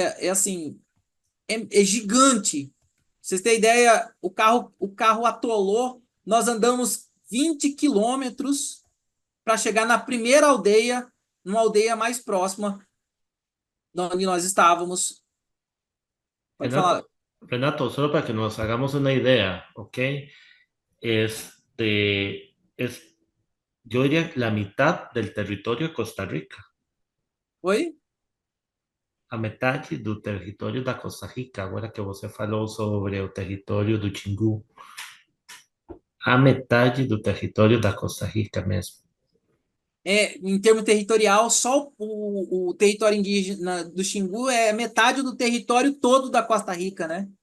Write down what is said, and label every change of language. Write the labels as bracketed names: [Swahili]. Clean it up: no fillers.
[Portuguese] Assim, é gigante. Pra vocês terem ideia, o carro atolou, nós andamos 20 quilômetros para chegar na primeira aldeia, numa aldeia mais próxima de onde nós estávamos. Pode falar. [Spanish] Renato, Renato, solo para que nos hagamos una idea, ¿ok? Es, yo diría la mitad del territorio de Costa Rica, [Portuguese] Oi? a metade do território da Costa Rica, agora que você falou sobre o território do Xingu, a metade do território da Costa Rica mesmo. Em termo territorial, só o território indígena do Xingu é metade do território todo da Costa Rica, né?